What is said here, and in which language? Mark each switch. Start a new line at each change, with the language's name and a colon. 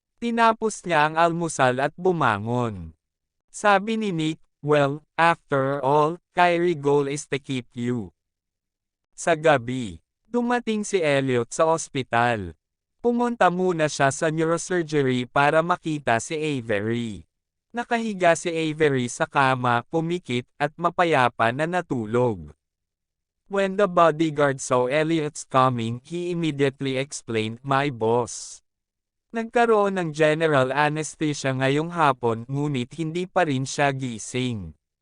Filipino: Tinapos niya ang almusal at bumangon. Sabi ni Nick,
English: well, after all, Kyrie's goal is to keep you.
Filipino: Sa gabi, dumating si Elliot sa ospital. Pumunta muna siya sa neurosurgery para makita si Avery. Nakahiga si Avery sa kama, pumikit, at mapayapa na natulog.
English: When the bodyguard saw Elliot's coming, he immediately explained, my boss.
Filipino: Nagkaroon ng general anesthesia ngayong hapon, ngunit hindi pa rin siya gising.